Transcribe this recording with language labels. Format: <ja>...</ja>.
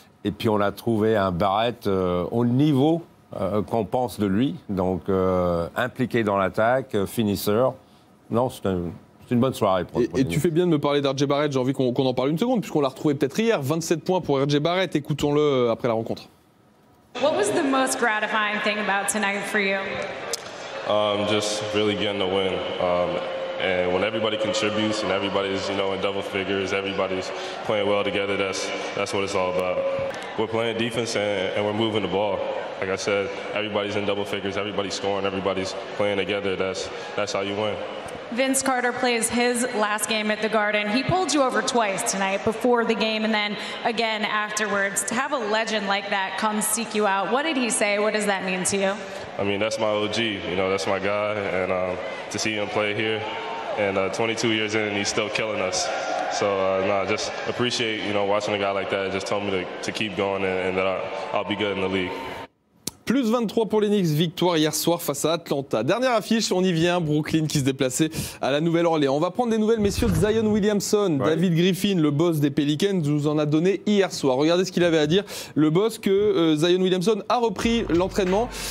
<fr>Et puis on a trouvé un Barrett au niveau qu'on pense de lui, donc impliqué dans l'attaque, finisseur. Non, c'est une bonne soirée. Et tu fais bien de me parler d'RJ Barrett, j'ai envie qu'on en parle une seconde, puisqu'on l'a retrouvé peut-être hier. 27 points pour RJ Barrett, écoutons-le après la rencontre.</fr> <en>What was the most gratifying thing about tonight for you? Just really getting the win. And when everybody contributes and everybody's, in double figures, everybody's playing well together, that's what it's all about. We're playing defense and we're moving the ball. Like I said, everybody's in double figures, everybody's scoring, everybody's playing together. That's how you win. Vince Carter plays his last game at the Garden. He pulled you over twice tonight, before the game and then again afterwards. To have a legend like that come seek you out, what did he say? What does that mean to you? I mean, that's my OG. That's my guy. And to see him play here, and 22 years in, and he's still killing us. So, I just appreciate, watching a guy like that. It just told me to keep going and that I'll be good in the league.</en> <fr>Plus 23 pour les Knicks, victoire hier soir face à Atlanta. Dernière affiche, on y vient, Brooklyn qui se déplaçait à la Nouvelle-Orléans. On va prendre des nouvelles, messieurs, de Zion Williamson. Ouais. David Griffin, le boss des Pelicans, nous en a donné hier soir. Regardez ce qu'il avait à dire, le boss, que Zion Williamson a repris l'entraînement.</fr>